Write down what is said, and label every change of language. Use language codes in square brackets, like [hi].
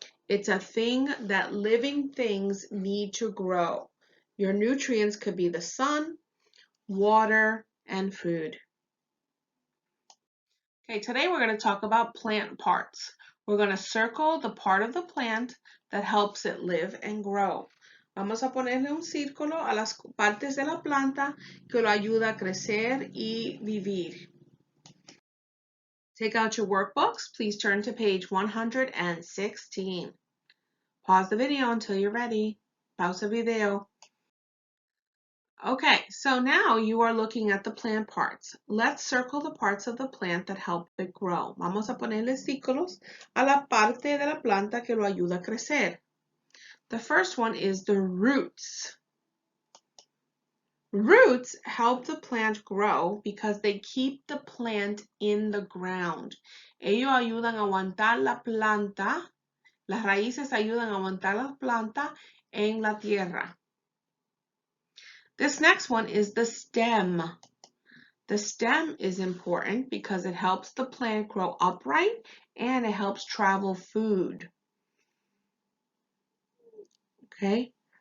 [en] It's a thing that living things need to grow. Your nutrients could be the sun, water, and food. Okay, today we're going to talk about plant parts. We're going to circle the part of the plant that helps it live and grow. [es] Vamos a ponerle un círculo a las partes de la planta que lo ayuda a crecer y vivir. [en] Take out your workbooks. Please turn to page 116. Pause the video until you're ready. [es] Pausa video. [en] Okay, so now you are looking at the plant parts. Let's circle the parts of the plant that help it grow. [es] Vamos a ponerle círculos a la parte de la planta que lo ayuda a crecer. [en] The first one is the roots. Roots help the plant grow because they keep the plant in the ground. [es] Ellos ayudan a aguantar la planta. Las raíces ayudan a aguantar la planta en la tierra. [en] This next one is the stem. The stem is important because it helps the plant grow upright and it helps travel food. Okay.